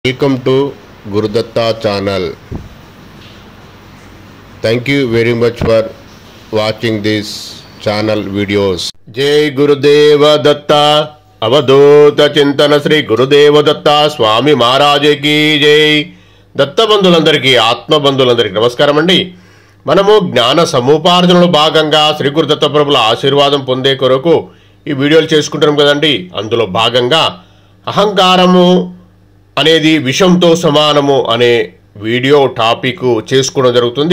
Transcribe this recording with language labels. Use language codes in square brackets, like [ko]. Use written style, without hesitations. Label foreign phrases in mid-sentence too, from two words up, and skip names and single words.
[en] Welcome to Gurudatta channel. Thank you very much for watching this channel videos. [hi] जय गुरुदेव दत्त अवधूत चिंतन श्री गुरुदेव दत्त स्वामी महाराज की जय. [te] దత్త బంధులందరికీ ఆత్మ బంధులందరికీ నమస్కారం అండి. మనము జ్ఞాన సముపార్జనలో భాగంగా శ్రీ గురుదత్త ప్రభుల ఆశీర్వాదం పొందే కొరకు ఈ వీడియోలు చేసుకుంటున్నాం కదండి. అందులో భాగంగా అహంకారము అనేది విషంతో సమానము అనే వీడియో టాపిక్ చేసుకోవడం జరుగుతుంది.